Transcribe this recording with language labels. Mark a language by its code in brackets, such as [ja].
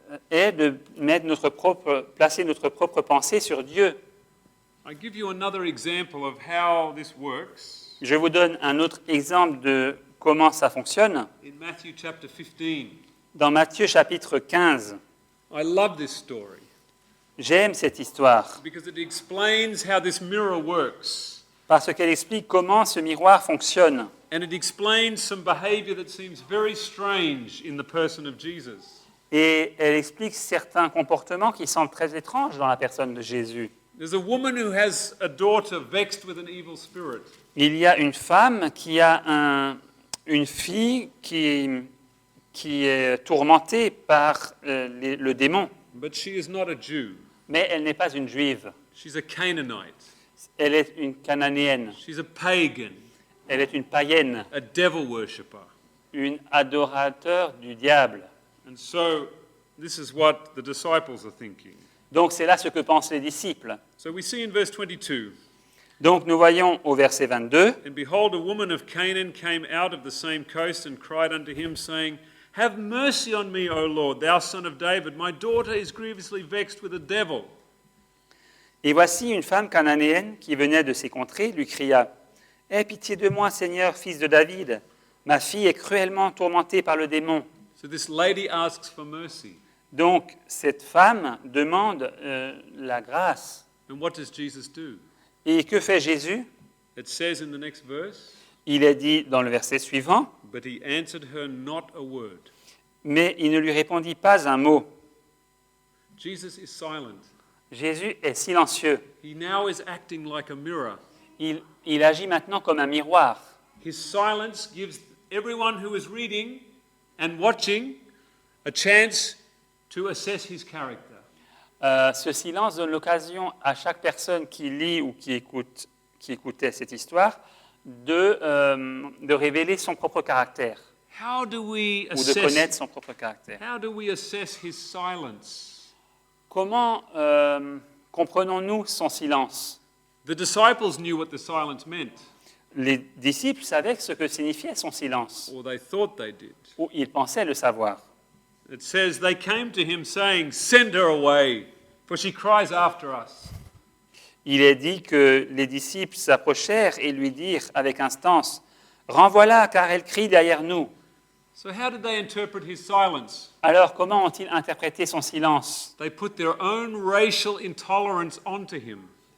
[fr] est de placer notre propre pensée sur Dieu. [en] I give you another example of how this works [fr] Je vous donne un autre exemple de comment ça fonctionne. [en] in Matthew chapter 15. [fr] Dans Matthieu chapitre 15, [en] I love this story [fr] j'aime cette histoire [en] because it explains how this mirror works. [fr] parce qu'elle explique comment ce miroir fonctionne. [en] And it explains some behavior that seems very strange in the person of Jesus. [fr] Et elle explique certains comportements qui semblent très étranges dans la personne de Jésus. [en] There's a woman who has a daughter vexed with an evil spirit. [fr] Il y a une femme qui a une fille qui est tourmentée par le démon, [en] But she is not a Jew. [fr] mais elle n'est pas une juive. [en] She's a Canaanite. [fr] Elle est une cananéenne, [en] She's a pagan, [fr] elle est une païenne, [en] a devil worshipper. [fr] une adorateur du diable. [en] And so this is what the disciples are thinking. [fr] Donc c'est là ce que pensent les disciples. [en] So we see in verse 22, [fr] Donc nous voyons au verset 22, [en] and behold, a woman of Canaan came out of the same coast and cried unto him, saying, Have mercy on me, O Lord, thou son of David. My daughter is grievously vexed with a devil. [fr] et voici une femme cananéenne qui venait de ces contrées lui cria, « Aie pitié de moi, Seigneur, fils de David, ma fille est cruellement tourmentée par le démon. [en] So this lady asks for mercy. » [fr] Donc cette femme demande la grâce. [en] And what does Jesus do? [fr] Et que fait Jésus? [en] It says in the next verse, [fr] Il est dit dans le verset suivant, [en] But he answered her not a word. [fr] mais il ne lui répondit pas un mot. [en] Jesus is silent. [fr] Jésus est silencieux. [en] He now is acting like a mirror. [fr] Il agit maintenant comme un miroir. [en] His silence gives everyone who is reading and watching a chance to assess his character. [fr] Ce silence donne l'occasion à chaque personne qui lit ou qui écoutait cette histoire de révéler son propre caractère [en] How do we [fr] ou de connaître [en] assess? [fr] son propre caractère. [en] How do we assess his silence? [fr] Comment comprenons-nous son silence? [en] The disciples knew what the silence meant, [fr] Les disciples savaient ce que signifiait son silence, [en] or they thought they did. [fr] ou ils pensaient le savoir. [en] It says they came to him saying, Send her away, for she cries after us. [fr] Il est dit que les disciples s'approchèrent et lui dirent avec instance, « Renvoie-la, car elle crie derrière nous. [en] So how did they interpret his silence? » [fr] Alors, comment ont-ils interprété son silence? [en] They put their own racial intolerance onto him.